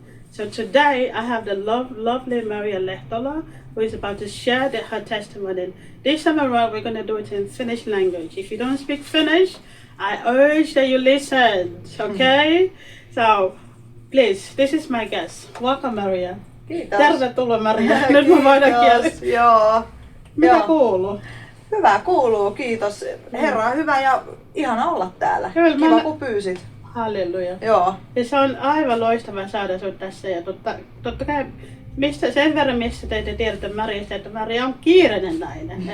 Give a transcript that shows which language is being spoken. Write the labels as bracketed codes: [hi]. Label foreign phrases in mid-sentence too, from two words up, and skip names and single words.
[en] So today I have the lovely Maria Lehtola, who is about to share her testimony. This time around we're gonna do it in Finnish language. If you don't speak Finnish, I urge that you listen. Okay? So please, this is my guest. Welcome, Maria. [fi] Kiitos. Tervetuloa, Maria. Nyt mä vaihdan kieltä. Joo. Mitä Joo. kuuluu? Hyvä kuuluu, kiitos. Herra on hyvä ja ihana olla täällä. Kyllä, Kiva kun pyysit. Halleluja. Joo. Ja se on aivan loistava saada sinut tässä. Ja totta kai sen verran, mistä te tiedätte Mariasta, että Maria on kiireinen nainen.